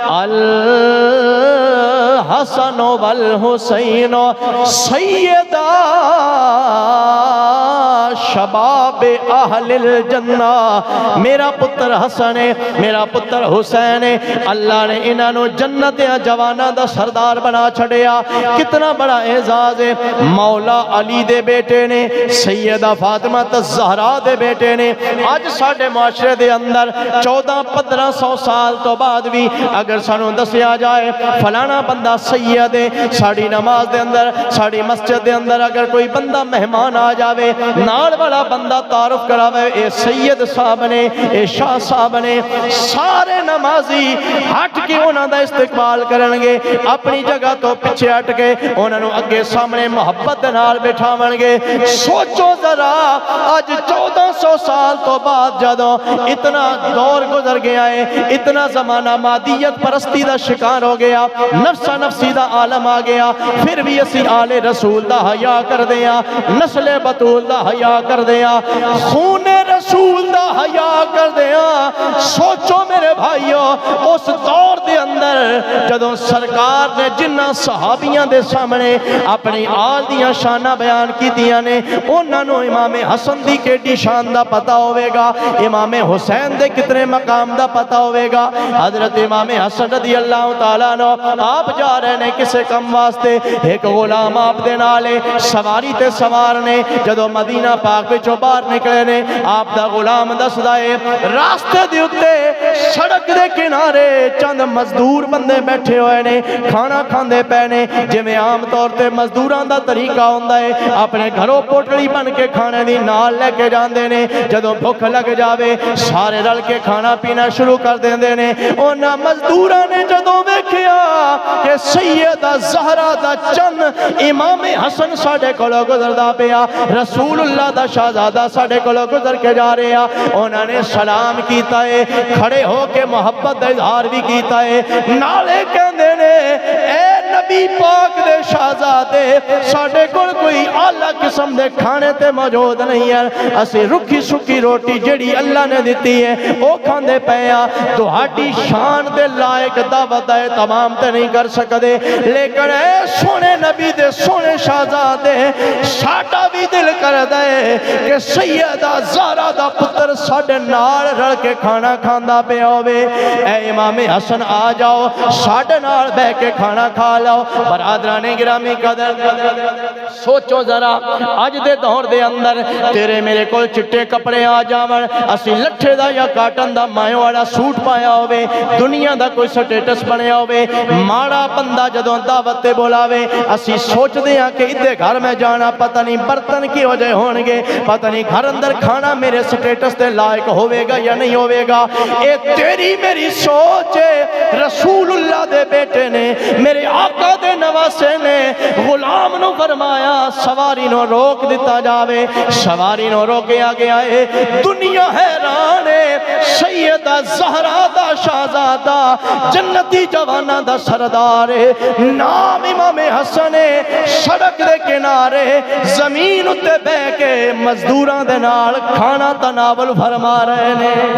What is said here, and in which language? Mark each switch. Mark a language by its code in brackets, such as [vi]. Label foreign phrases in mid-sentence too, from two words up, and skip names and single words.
[ar] الحسن والحسین سیدہ شباب اہل الجنہ [pa] میرا پتر حسن ہے میرا پتر حسین ہے اللہ نے انہوں جنت جوانا دا سردار بنا چھڑیا کتنا بڑا اعزاز ہے مولا علی دے بیٹے نے سیدہ فاطمہ الزہرا دے بیٹے نے آج ساڑھے معاشرے دے اندر 1400-1500 سال تو بعد بھی اگر سانوں دسیا جائے فلانا بندہ سید ہے ساڑھی نماز دے اندر ساڑھی مسجد دے اندر اگر کوئی بندہ مہمان آ جاوے نال والا بندہ تعارف کراوے اے سید صاحب نے اے شاہ صاحب نے سارے نمازی ہٹ کے انہاں دا استقبال کرنگے اپنی جگہ تو پیچھے ہٹ کے انہاں نو اگے سامنے محبت نال بٹھاون گے سوچو ذرا آج 1400 سال تو بعد جدوں اتنا دور گزر گیا ہے اتنا زمانہ مادیت پرستی دا شکار ہو گیا نفسا نفسی دا عالم آ گیا پھر بھی اسی آل رسول دا حیا کر دیا نسل بطول دا حیا کر دیا خون رسول رسول دا حیا کر دیاں. سوچو میرے بھائیو اس دور دے اندر جدوں سرکار نے جنہ صحابیاں دے سامنے اپنی آل دیاں شانہ بیان کی دیاں نے انہاں نو امام حسن دی کیڑی شان دا پتہ ہوئے گا, امام حسین دے کتنے مقام دا پتہ ہوئے گا. حضرت امام حسن [ar] رضی اللہ تعالیٰ [pa] نو آپ جا رہے نے کسے کم واسطے, ایک غلام آپ دے نالے سواری تے سوار نے. جدو مدینہ پاک وچوں باہر نکلے نے آپ دا غلام دسدا اے راستے دے اُتے سڑک دے کنارے چند مزدور بندے بیٹھے ہوئے نے کھانا کھاندے پے نے. جویں عام طور تے مزدوراں دا طریقہ ہوندا ہے اپنے گھروں پوٹلی بن کے کھانے دی نال لے کے جاندے نے. جدوں بھوک لگ جاوے سارے رل کے کھانا پینا شروع کر دیندے نے. انہاں مزدوراں نے جدوں ویکھیا کہ سیدہ زہرا دا چن امام حسن ساڈے کولوں گزردا پیا, رسول اللہ دا شہزادہ ساڈے کولوں گزر کے جا رہے ہیں, انہوں نے سلام کیتا ہے, کھڑے ہو کے محبت دا اظہار بھی کیتا ہے. نالے کہندے نے اے نبی پاک دے شہزادے ساڈے کول کوئی اعلیٰ قسم دے کھانے تے موجود نہیں ہے, اسی رکھی سکی روٹی جڑی اللہ نے دیتی ہے او کھاندے پئے ہاں. تہاڈی شان دے لائق دعوت ہے تمام تے نہیں کر سکدے, لیکن اے سونے نبی دے سونے شہزادے ساڈا بھی دل کردا ہے کہ سیدہ زہرا دا پتر ساڈے نال رل کے کھانا کھاندا پیا ہوے. اے امام حسن آ جاؤ ساڈے نال بیٹھ کے کھانا کھا لو. برادران گرامی قدر سوچو ذرا اج دے دور دے اندر تیرے میرے کول چٹے کپڑے آ جاون, اسی لٹھے دا یا کاٹن دا مایو والا سوٹ پایا ہوے, دنیا دا کوئی سٹیٹس بنیا ہوے, ماڑا بندہ جدوں دعوت تے بلاوے اسی سوچدے ہاں کہ ادھے گھر میں جانا پتہ نہیں برتن کی ہو جائے ہون گے, پتہ نہیں گھر اندر کھانا میرے سٹیٹس تے لائق ہوے گا یا نہیں ہوے گا. اے تیری میری سوچ ہے. رسول اللہ دے بیٹے نے میرے آقا دے نواسے نے غلام نو فرمایا سواری نو روک دیتا جاوے, سواری نو روکیا گیا ہے. دنیا حیران ہے, سیدہ زہرا دا شہزادہ جنتی جوانہ دا سردار ہے, نام امام حسن ہے, سڑک دے کنارے زمین اتے بے کے مزدوراں دے نال کھانا تناول فرما رہے نے.